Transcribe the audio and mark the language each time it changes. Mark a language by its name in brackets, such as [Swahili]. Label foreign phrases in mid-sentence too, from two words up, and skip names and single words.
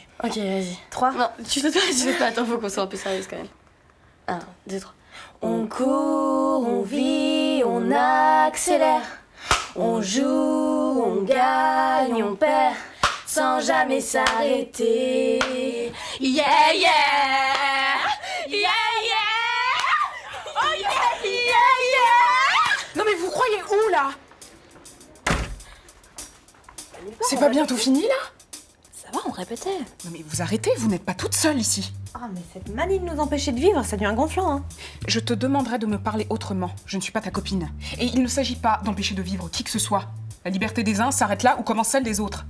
[French] Ok, vas-y. 3. Non, tu fais pas. Attends, faut qu'on soit un peu sérieuse quand même. 1, 2, 3. On court, on vit, on accélère. On joue, on gagne, on perd, sans jamais s'arrêter. [English] Yeah, yeah! Yeah, yeah! Oh yeah, yeah, yeah! [French] Non mais vous croyez où là? C'est pas bientôt fini là? Ça va, on répétait. Non mais vous arrêtez, vous n'êtes pas toute seule ici. Ah, mais cette manie de nous empêcher de vivre, ça devient gonflant, hein. Je te demanderai de me parler autrement. Je ne suis pas ta copine. Et il ne s'agit pas d'empêcher de vivre qui que ce soit. La liberté des uns s'arrête là où commence celle des autres.